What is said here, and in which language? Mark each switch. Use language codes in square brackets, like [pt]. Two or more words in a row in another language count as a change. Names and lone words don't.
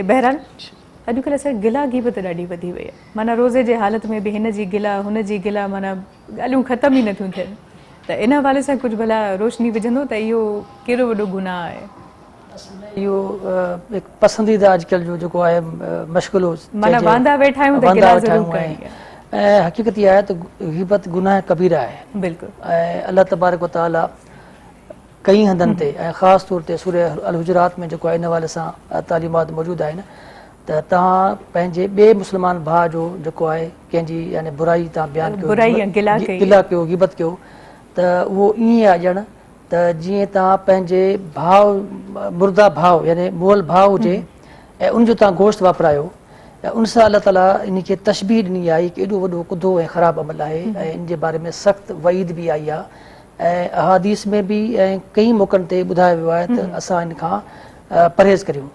[sd] बहरहाल अॼुकल्ह असांजी गिला गिबत ॾाढी वधी वई आहे, माना रोज़े जे हालत में बि हिन जी गिला हुन जी गिला, माना ॻाल्हियूं ख़तम ई नथियूं थियनि, त इन हवाले सां कुझु भला रोशनी विझंदो त इहो कहिड़ो वॾो गुनाह आहे? इहो हिकु पसंदीदा अॼुकल्ह जो जेको आहे मशग़ूलो, माना वांदा वेठा आहियूं त गिला ज़रूरु करणी आहे। ऐं हक़ीक़त इहा आहे त ग़ीबत गुनाह कबीरा आहे। बिल्कुलु। ऐं [ar] الله تبارك وتعالى [sd] कई हंधनि ते ऐं ख़ासि तौर ते सूरह अल हुजरात में जेको आहे इन हवाले सां तालीमात मौजूदु आहिनि त तव्हां पंहिंजे ॿिए मुस्लमान भाउ जो जेको आहे कंहिंजी यानी बुराई तव्हां बयानु कयो, गिला कयो, ग़ीबत कयो, त उहो ईअं आहे ॼण त जीअं तव्हां पंहिंजे भाउ मुर्दा भाउ यानी मुअल भाउ हुजे ऐं उनजो तव्हां गोश्त वापरायो, ऐं उन सां अलाह ताला इन खे तशबीह ॾिनी आहे कि एॾो वॾो कुदो ऐं ख़राबु अमल आहे, ऐं इन जे बारे में सख़्तु वईद बि आई आहे, ऐं अहादीस में बि ऐं कई मौक़नि ते ॿुधायो वियो आहे त असां इन खां परहेज़ करियूं।